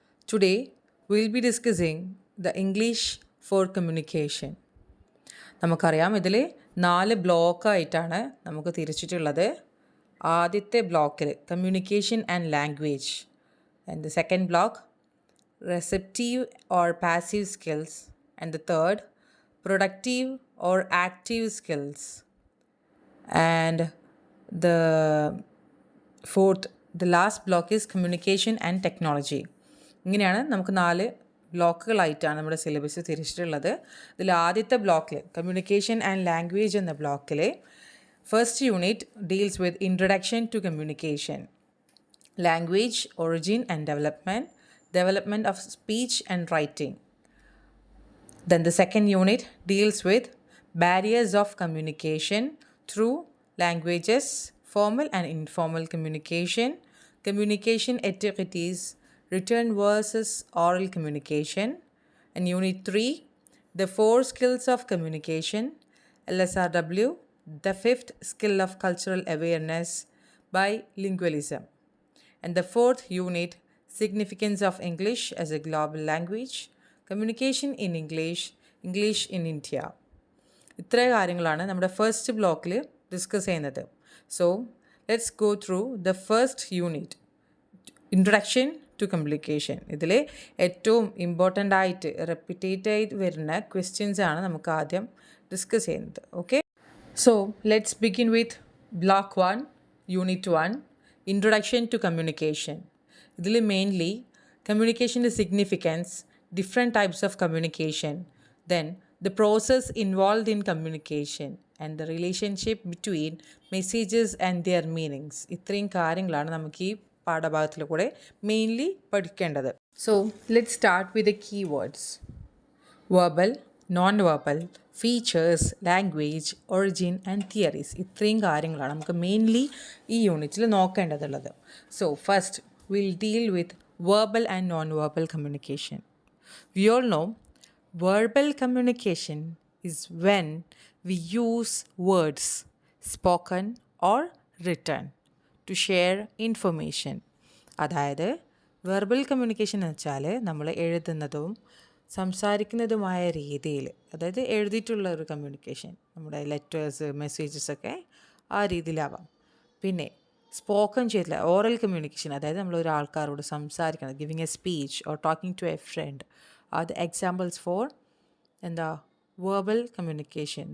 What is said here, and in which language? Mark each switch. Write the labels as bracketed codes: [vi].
[en] Today we'll be discussing the English for communication. [ml] നമുക്കറിയാം ഇതിൽ 4 ബ്ലോക്കായിട്ടാണ് നമുക്ക് തിരിച്ചിട്ടുള്ളത്. ആദ്യത്തെ ബ്ലോക്കിൽ [en] Communication and language, and the second block receptive or passive skills, and the third productive or active skills, and the fourth, the last block is communication and technology. [ml] ഇങ്ങനെയാണ് നമുക്ക് 4 ബ്ലോക്കുകളായിട്ടാണ് നമ്മുടെ syllabus തിരിച്ചിട്ടുള്ളത്. ഇതിൽ ആദ്യത്തെ ബ്ലോക്കിൽ [en] communication and language [ml] എന്ന ബ്ലോക്കിൽ [en] First unit deals with introduction to communication, language origin and development of speech and writing. Then the second unit deals with barriers of communication through languages, formal and informal communication, communication etiquettes, written versus oral communication. And unit 3, the 4 skills of communication, LSRW, the 5th skill of cultural awareness, bilingualism. And the 4th unit, significance of English as a global language, communication in English, English in India. [ml] ഇത്രയും കാര്യങ്ങളാണ് നമ്മുടെ first ബ്ലോക്കിൽ discuss ചെയ്യുന്നത്. [en] So let's go through the first unit, introduction to communication. [ml] ഇതിൽ ഏറ്റവും important ആയിട്ട് റെപ്പിറ്റേറ്റ് ആയിട്ട് വരുന്ന ക്വസ്റ്റ്യൻസ് ആണ് നമുക്ക് ആദ്യം ഡിസ്കസ് ചെയ്യുന്നത്. [en] Okay, so let's begin with block 1, unit 1, introduction to communication. [ml] ഇതിൽ mainly കമ്മ്യൂണിക്കേഷൻ്റെ [en] Significance, different types of communication, then the process involve in communication and the relationship between messages and their meanings. [ml] ഇത്രയും കാര്യങ്ങളാണ് നമുക്ക് ഈ പാഠഭാഗത്തിൽ കൂടെ mainly പഠിക്കേണ്ടത്. [en] So let's start with the key words. Verbal, non verbal, features, language, origin and theories. [ml] ഇത്രയും കാര്യങ്ങളാണ് നമുക്ക് മെയിൻലി ഈ യൂണിറ്റിൽ നോക്കേണ്ടതുള്ളത്. [en] So first we'll deal with verbal and non-verbal communication. We all know verbal communication is when we use words, spoken or written, to share information. [ml] അതായത് verbal communication എന്ന് വെച്ചാൽ നമ്മൾ എഴുതുന്നതും സംസാരിക്കുന്നതുമായ രീതിയിൽ, അതായത് എഴുതിയിട്ടുള്ള ഒരു കമ്മ്യൂണിക്കേഷൻ, നമ്മുടെ ലെറ്റേഴ്സ്, മെസ്സേജസ് ഒക്കെ ആ രീതിയിലാവാം. പിന്നെ സ്പോക്കൺ ചെയ്തില്ല ഓറൽ കമ്മ്യൂണിക്കേഷൻ, അതായത് നമ്മൾ ഒരാൾക്കാരോട് സംസാരിക്കണം, [en] Giving a speech or talking to a friend, are the examples for എന്താ verbal communication.